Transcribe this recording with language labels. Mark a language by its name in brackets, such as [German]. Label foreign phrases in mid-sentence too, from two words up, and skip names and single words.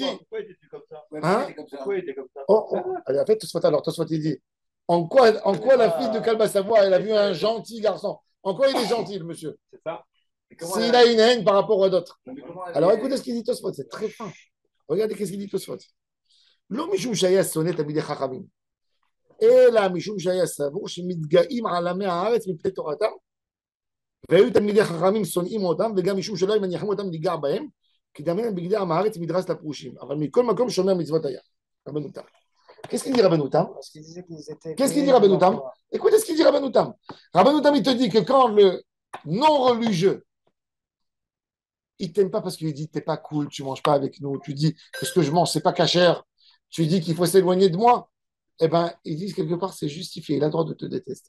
[French] Pourquoi il était comme ça? Hein? Pourquoi il était comme ça? Allez, en fait, Tosfot, il dit. En quoi la fille de Kalba Savoie, elle a vu un gentil garçon? En quoi il est gentil, le monsieur? C'est ça? S'il a une haine par rapport à d'autres. Alors, écoutez ce qu'il dit Tosfot, c'est très fin. Regardez qu'est-ce qu'il dit Tosfot. [Hebrew] לא משום שהיה שונא תלמידי חכמים. אלא משום שהיה סבור שמתגאים על עמי הארץ מפני תורתם והיו תלמידי חכמים שונאים אותם וגם משום שלא היו מניחים אותם ניגע בהם כי דמיין בגדי עם הארץ מדרס לפרושים אבל מכל מקום שומר מצוות היה רבנו תם. [French] Qu'est-ce qu'il dit Rabbeinu Tam? Qu'est-ce qu'il dit Rabbeinu Tam? Écoutez ce qu'il dit Rabbeinu Tam. Rabbeinu Tam, il te dit que quand le non-religieux il t'aime pas parce qu'il dit t'es pas cool, tu manges pas avec nous, tu dis que ce que je mange c'est pas cachère, tu dis qu'il faut s'éloigner de moi, eh ben ils disent quelque part c'est justifié, il a le droit de te détester.